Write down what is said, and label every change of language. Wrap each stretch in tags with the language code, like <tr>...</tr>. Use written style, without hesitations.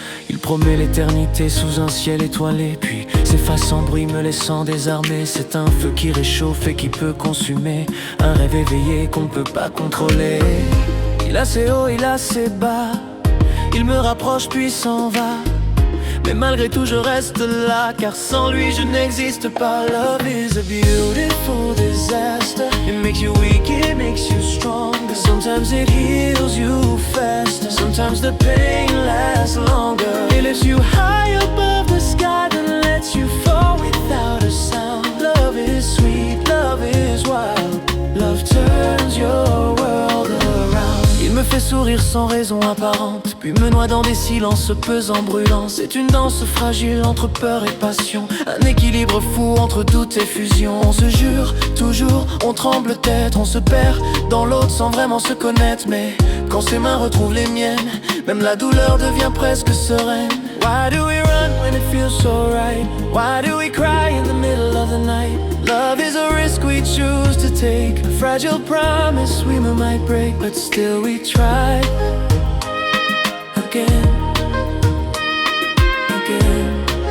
<fr>Il promet l'éternité sous un ciel étoilé, puis s'efface sans bruit me laissant désarmé. C'est un feu qui réchauffe et qui peut consumer, un rêve éveillé qu'on ne peut pas contrôler. Il a ses hauts, il a ses bas, il me rapproche puis s'en va. Mais malgré tout je reste là, car sans lui je n'existe pas.</fr> <en>Love is a beautiful disaster. It makes you weak, it makes you stronger. Sometimes it heals you faster, sometimes the pain lasts longer. It lifts you high above the sky, then lets you fall without a sound. Love is sweet, love is wild. Love turns your world around.</en> <fr>Il me fait sourire sans raison apparente, puis me noie dans des silences pesants, brûlants. C'est une danse fragile entre peur et passion, un équilibre fou entre doute et fusion. On se jure toujours, on tremble tête, on se perd dans l'autre sans vraiment se connaître. Mais quand ses mains retrouvent les miennes, même la douleur devient presque sereine.</fr> <en>Why do we run when it feels so right? Why do we cry in the middle of the night? Love is a risk we choose to take, a fragile promise we might break, but still we try again, again.</en>